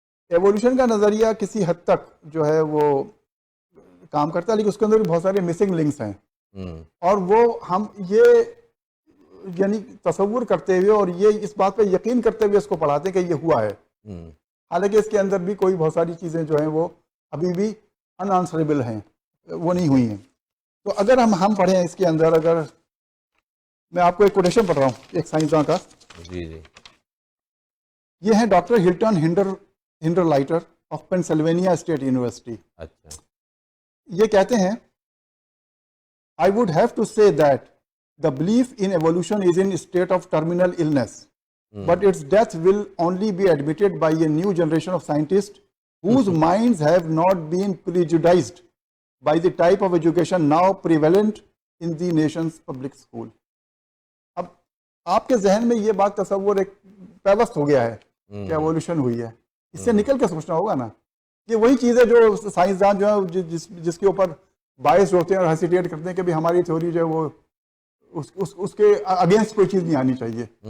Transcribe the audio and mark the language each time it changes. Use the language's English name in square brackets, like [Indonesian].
[Urdu] Evolution کا نظریہ کسی حد تک جو ہے وہ کام کرتا ہے, لیکن اس کے اندر بھی بہت سارے مسنگ لنکس ہیں, اور وہ ہم یہ یعنی تصور کرتے ہوئے اور یہ اس بات پہ یقین کرتے ہوئے اس کو پڑھاتے ہیں کہ یہ ہوا ہے, حالانکہ اس کے اندر بھی کوئی بہت ساری چیزیں جو ہیں وہ ابھی بھی ان آنسریبل ہیں, وہ نہیں ہوئی ہیں. تو اگر ہم پڑھیں اس کے اندر, اگر میں آپ کو ایک کوٹیشن پڑھ رہا ہوں ایک سائنسداں کا, جی جی یہ ہے doctor Hilton hinder lighter of Pennsylvania state university. اچھا یہ کہتے ہیں [English] I would have to say that the belief in evolution is in a state of terminal illness, but its death will only be admitted by a new generation of scientists whose minds have not been prejudiced by the type of education now prevalent in the nation's public school. [Urdu] اب آپ کے ذہن میں یہ بات تصور ایک پیوست ہو گیا ہے کہ ایوولوشن ہوئی ہے, اس سے نکل کے سوچنا ہوگا نا. یہ وہی چیز ہے جو سائنسدان جو ہے جس کے اوپر باعث ہوتے ہیں اور ہیسیٹیٹ کرتے ہیں کہ بھی ہماری تھیوری جو ہے وہ اس کے اگینسٹ کوئی چیز نہیں آنی چاہیے.